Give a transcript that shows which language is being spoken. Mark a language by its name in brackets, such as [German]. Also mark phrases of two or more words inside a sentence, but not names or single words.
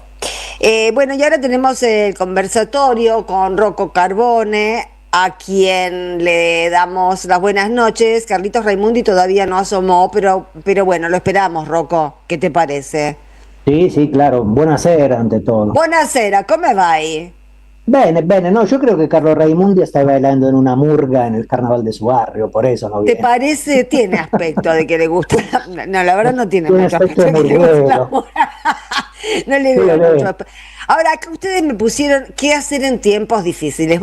[Spanish] Bueno, y ahora tenemos el conversatorio con Rocco Carbone, a quien le damos las buenas noches. Carlitos Raimundi todavía no asomó, pero bueno, lo esperamos, Rocco. ¿Qué te parece? Sì, claro. Buonasera ante todo. [Italian] Buonasera, come vai? Bene, [Spanish] no, yo creo que Carlos Raimundi está bailando en una murga en el carnaval de su barrio, por eso no viene. ¿Te parece? Tiene aspecto de que le gusta. No, la verdad no tiene mucho aspecto de que le gusta la murguero. murga. No le veo mucho aspecto. Ahora, acá ustedes me pusieron qué hacer en tiempos difíciles.